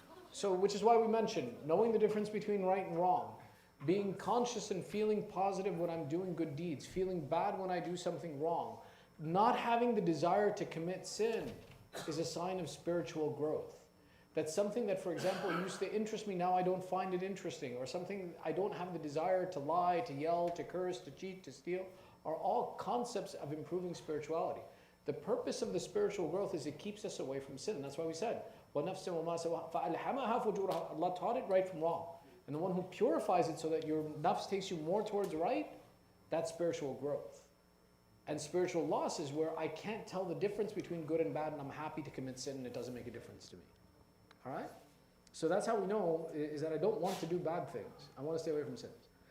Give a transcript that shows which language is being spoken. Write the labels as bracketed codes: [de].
[en] So, which is why we mentioned knowing the difference between right and wrong, being conscious and feeling positive when I'm doing good deeds, feeling bad when I do something wrong, not having the desire to commit sin is a sign of spiritual growth. That's something that, for example, used to interest me, now I don't find it interesting, or something I don't have the desire to lie, to yell, to curse, to cheat, to steal, are all concepts of improving spirituality. The purpose of the spiritual growth is it keeps us away from sin. That's why we said, [ar] وَنَفْسٍ وَمَا سَوَاهَا فَأَلْهَمَهَا فُجُورَهَا. [en] Allah taught it right from wrong. And the one who purifies it so that your nafs takes you more towards right, that's spiritual growth. And spiritual loss is where I can't tell the difference between good and bad, and I'm happy to commit sin and it doesn't make a difference to me. All right? So that's how we know, is that I don't want to do bad things. I want to stay away from sins.